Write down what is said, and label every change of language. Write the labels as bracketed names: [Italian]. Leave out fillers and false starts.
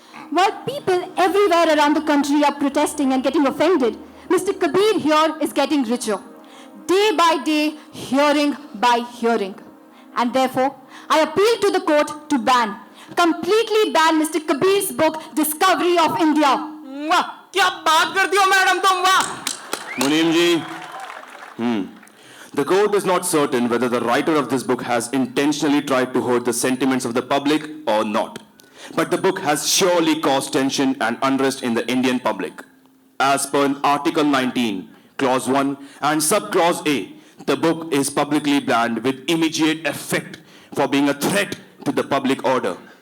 [English] While people everywhere around the country are protesting and getting offended, Mr. Kabir here is getting richer. Day by day, hearing by hearing. And therefore, I appeal to the court to completely ban Mr. Kabir's book, Discovery of India. [Hindi] वाह, क्या बात करती हो madam तुम, वाह। [English] Munim ji, the court is not certain whether the writer of this book has intentionally tried to hurt the sentiments of the public or not. But the book has surely caused tension and unrest in the Indian public. As per Article 19, Clause 1 and Subclause A, the book is publicly banned with immediate effect for being a threat to the public order.